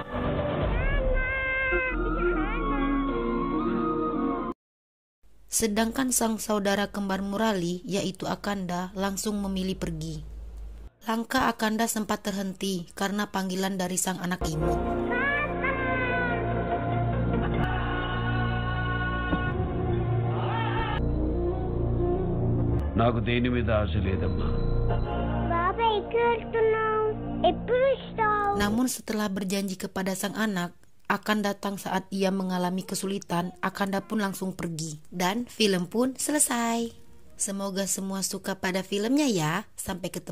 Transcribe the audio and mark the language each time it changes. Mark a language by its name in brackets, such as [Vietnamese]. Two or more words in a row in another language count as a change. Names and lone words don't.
[Indonesian] Sedangkan sang saudara kembar Murali, yaitu Akanda, langsung memilih pergi. Langkah Akanda sempat terhenti karena panggilan dari sang anak imut. [Telugu] నాకు దేని మీద ఆశ లేదమ్మా. [Indonesian] Namun setelah berjanji kepada sang anak akan datang saat ia mengalami kesulitan, Akanda pun langsung pergi. Dan film pun selesai. Semoga semua suka pada filmnya ya.